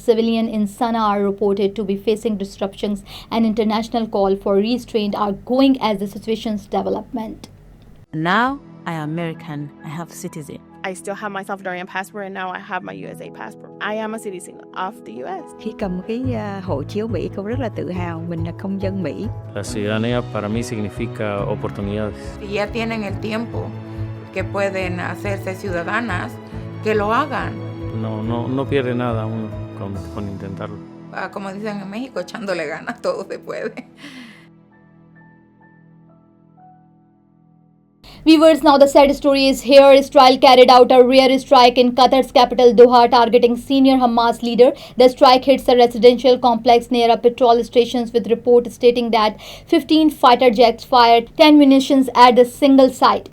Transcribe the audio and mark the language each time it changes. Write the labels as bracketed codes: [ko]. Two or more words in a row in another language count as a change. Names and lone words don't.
[en] Civilians in Sana'a are reported to be facing disruptions, and international call for restraint are going as the situation's development. Now I am American. I have citizen. I still have my Salvadorian passport, and now I have my USA passport. I am a citizen of the US. [vi] Khi cầm cái hộ chiếu Mỹ, cô rất là tự hào mình là công dân Mỹ. [es] La ciudadanía para mí significa oportunidades. Si ya tienen el tiempo que pueden hacerse ciudadanas, que lo hagan. No pierde nada uno con intentarlo. Como dicen en México, echándole ganas, todo se puede. [en] Viewers, now the sad story is here. Israel carried out a rare strike in Qatar's capital Doha targeting senior Hamas leader. The strike hits a residential complex near a petrol station, with reports stating that 15 fighter jets fired 10 munitions at the single site.